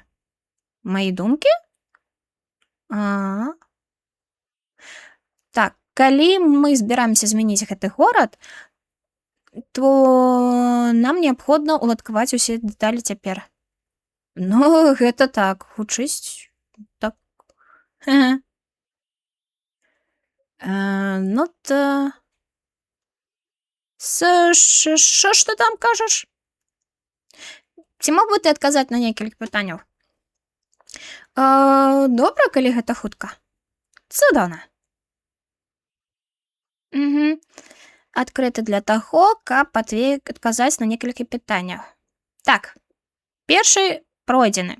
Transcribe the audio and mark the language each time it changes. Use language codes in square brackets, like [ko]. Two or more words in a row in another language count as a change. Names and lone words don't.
[be] Мои думкі? Так, калі мы збіраемся змяніць гэты горад, то нам неабходна уладкаваць усе дэталі цяпер. Ну, гэта так, хутчэй так. Ну, то... [uk] Що ж ти там кажеш? [be] Ці мог би ти адказаць на некалькі пытанняў? Добра, калі гэта хутка. Цудоўна. адкрыты для таго, каб адказаць на некалькі пытанняў. Так, першы пройдзены.